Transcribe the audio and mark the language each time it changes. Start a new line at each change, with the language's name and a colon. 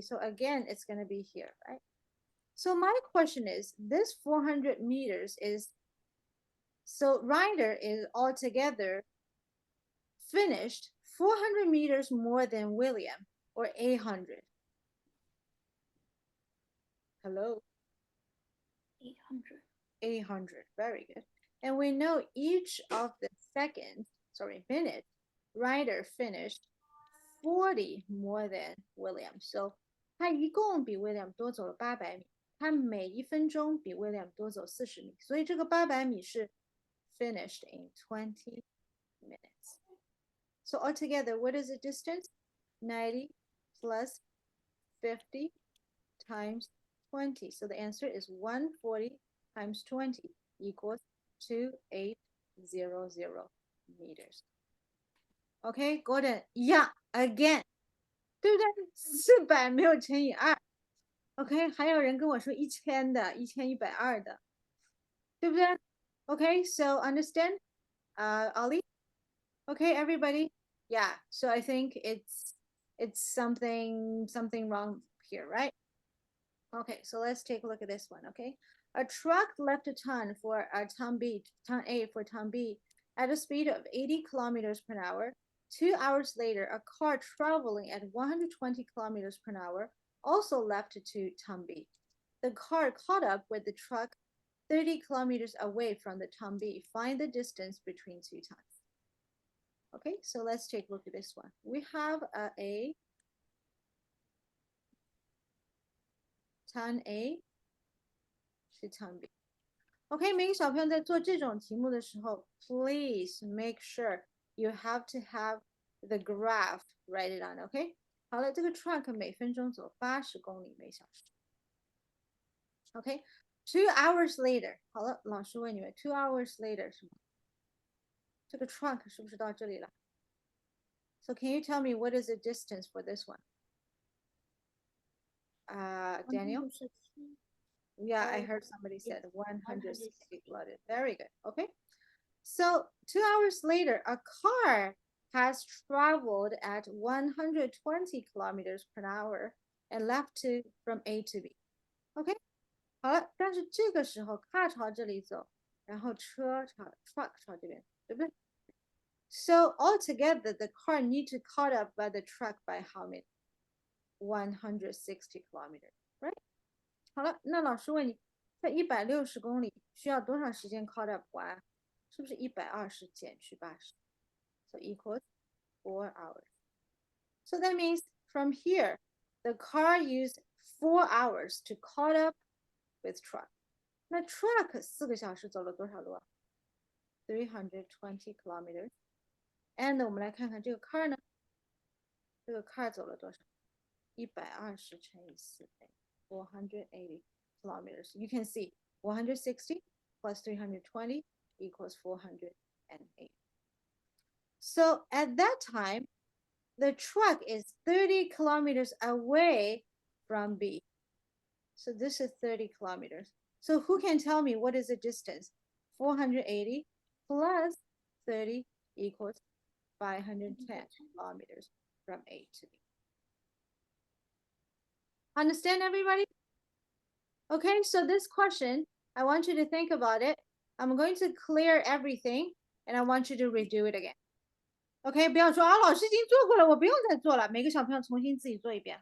English: So again, it's going to be here, right? So my question is, this 400 meters is, so Ryder is altogether finished 400 meters more than William, or 800. Hello? 800. 800, very good. And we know each of the minute, Ryder finished 40 more than William.
Chinese: So 他一共比 William 多走了800米，他每1分钟比 William 多走40米，所以这个800米是
English: finished in 20 minutes. So altogether, what is the distance? 90 plus 50 times 20. So the answer is 140 times 20 equals 2800 meters. Okay, Gordon, yeah, again.
Chinese: 对不对？400没有乘以2。 OK， 还有人跟我说1000的，1120的，对不对？
English: Okay, so understand, Ollie? Okay, everybody. Yeah. So I think it's something wrong here, right? Okay, so let's take a look at this one. Okay, a truck left a ton A for ton B at a speed of 80 kilometers per hour. 2 hours later, a car traveling at 120 kilometers per hour also left to ton B. The car caught up with the truck 30 kilometers away from the ton B. Find the distance between two tons. Okay, so let's take a look at this one. We have a ton A 是 ton B。 OK，
Chinese: 每个小朋友在做这种题目的时候
English: ，please make sure you have to have the graph, write it on.
Chinese: OK， 好了，这个 truck 每分钟走80公里每小时。 OK，
English: 2 hours later，
Chinese: 好了，老师问你们，2 hours later 是吗？这个 truck 是不是到这里了？
English: So can you tell me what is the distance for this one? Daniel? Yeah, I heard somebody said 160 kilometers. Very good. Okay. So 2 hours later, a car has traveled at 120 kilometers per hour and left from A to B.
Chinese: OK， 好了，但是这个时候 car 朝这里走，然后truck 朝这边，对不对？
English: So altogether, the car need to caught up by the truck by how many? 160 kilometers, right?
Chinese: 好了，那老师问你，在160公里需要多长时间 caught up 完？是不是120减去80 ？
English: So equals 4 hours. So that means from here, the car used 4 hours to caught up with truck.
Chinese: 那 truck 4个小时走了多少路啊？320 kilometers. And 我们来看看这个 car 呢？这个 car 走了多少？120乘以4倍，480 kilometers.
English: You can see 160 plus 320 equals 408. So at that time, the truck is 30 kilometers away from B. So this is 30 kilometers. So who can tell me what is the distance? 480 plus 30 equals 510 kilometers from A to B. Understand, everybody? Okay, so this question, I want you to think about it. I'm going to clear everything and I want you to redo it again.
Chinese: OK， 不要说啊，老师已经做过了，我不用再做了。每个小朋友重新自己做一遍。